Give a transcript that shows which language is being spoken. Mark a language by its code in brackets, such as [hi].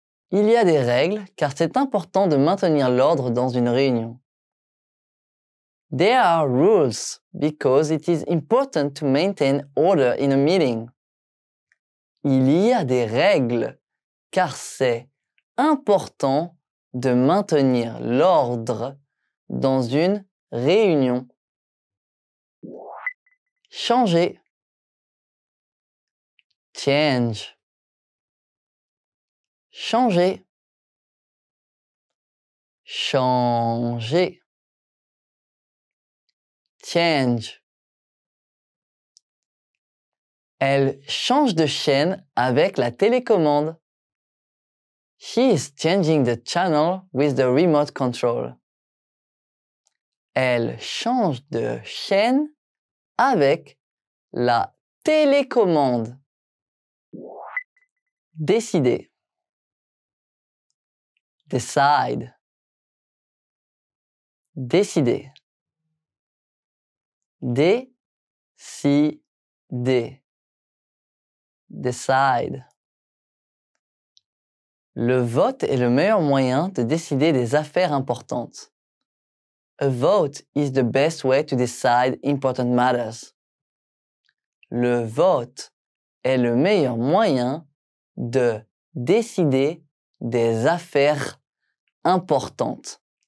[fr] Il y a des règles car c'est important de maintenir l'ordre dans une réunion. [en] There are rules because it is important to maintain order in a meeting. [fr] Il y a des règles car c'est important de maintenir l'ordre dans une réunion. Changer. [en] Change. [fr] Changer. Changer. [en] Change. [fr] Elle change de chaîne avec la télécommande. [en] She is changing the channel with the remote control. [fr] Elle change de chaîne avec la télécommande. Décider. [en] Decide. [fr] Décider. Décider. [en] Decide. [fr] Le vote est le meilleur moyen de décider des affaires importantes. [en] A vote is the best way to decide important matters. [fr] Le vote est le meilleur moyen de décider des affaires importantes.